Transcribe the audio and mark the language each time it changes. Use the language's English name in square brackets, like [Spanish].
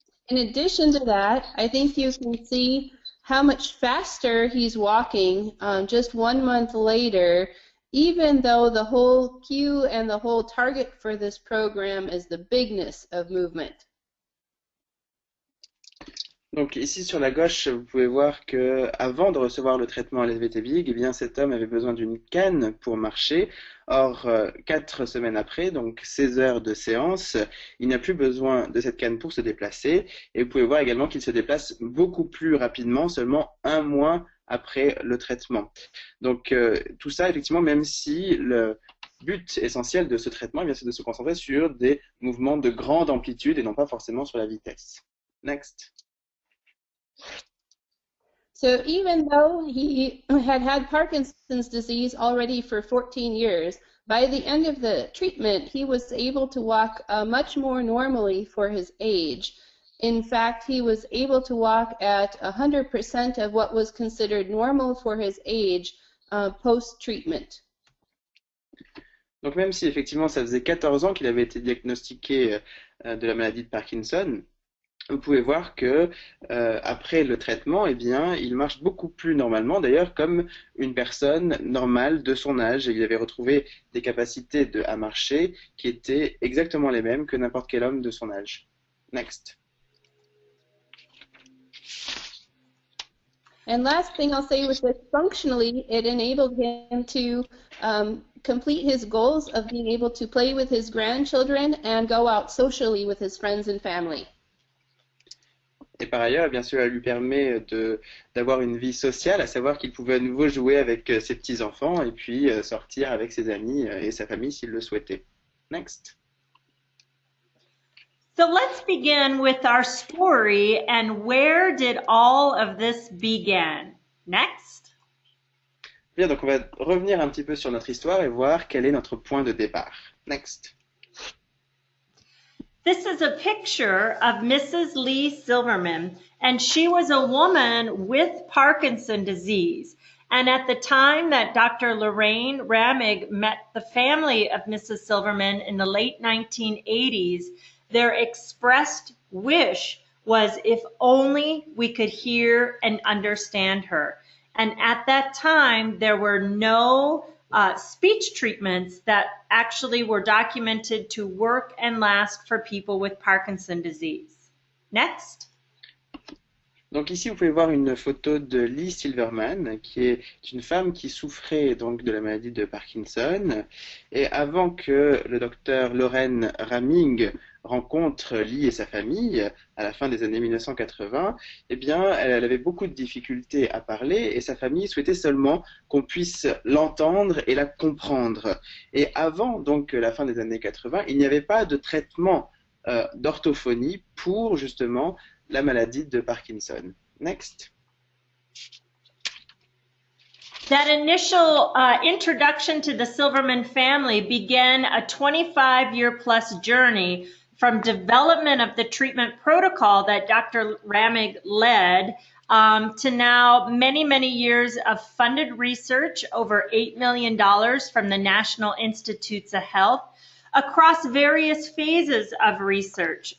[English] In addition to that, I think you can see how much faster he's walking just 1 month later, even though the whole cue and the whole target for this program is the bigness of movement. [French] Donc ici sur la gauche, vous pouvez voir que avant de recevoir le traitement LSVT Big, eh bien cet homme avait besoin d'une canne pour marcher. Or, 4 semaines après, donc 16 heures de séance, il n'a plus besoin de cette canne pour se déplacer. Et vous pouvez voir également qu'il se déplace beaucoup plus rapidement, seulement 1 mois après le traitement. Donc tout ça, effectivement, même si le but essentiel de ce traitement, eh bien, c'est de se concentrer sur des mouvements de grande amplitude et non pas forcément sur la vitesse. [English] Next. So even though he had Parkinson's disease already for 14 years, by the end of the treatment, he was able to walk much more normally for his age. In fact, he was able to walk at 100% of what was considered normal for his age post-treatment. [French] Donc même si effectivement ça faisait 14 ans qu'il avait été diagnostiqué de la maladie de Parkinson, vous pouvez voir que après le traitement, eh bien, il marche beaucoup plus normalement, d'ailleurs comme une personne normale de son âge. Et il avait retrouvé des capacités à marcher qui étaient exactement les mêmes que n'importe quel homme de son âge. [English] Next. And last thing I'll say with this, functionally, it enabled him to complete his goals of being able to play with his grandchildren and go out socially with his friends and family. [French] Et par ailleurs, bien sûr, elle lui permet d'avoir une vie sociale, à savoir qu'il pouvait à nouveau jouer avec ses petits-enfants et puis sortir avec ses amis et sa famille s'il le souhaitait. [English] Next. So let's begin with our story and where did all of this begin? Next. [French] Bien, donc on va revenir un petit peu sur notre histoire et voir quel est notre point de départ. [English] Next. This is a picture of Mrs. Lee Silverman, and she was a woman with Parkinson's disease. And at the time that Dr. Lorraine Ramig met the family of Mrs. Silverman in the late 1980s, their expressed wish was if only we could hear and understand her. And at that time, there were no speech treatments that actually were documented to work and last for people with Parkinson's disease. Next. [French] Donc ici, vous pouvez voir une photo de Lee Silverman, qui est une femme qui souffrait donc de la maladie de Parkinson. Et avant que le docteur Lorraine Raming rencontre Lee et sa famille, à la fin des années 1980, eh bien, elle avait beaucoup de difficultés à parler et sa famille souhaitait seulement qu'on puisse l'entendre et la comprendre. Et avant donc la fin des années 80, il n'y avait pas de traitement d'orthophonie pour justement la maladie de Parkinson. [English] Next. That initial introduction to the Silverman family began a 25-year-plus journey from development of the treatment protocol that Dr. Ramig led to now many, many years of funded research, over $8 million from the National Institutes of Health, across various phases of research.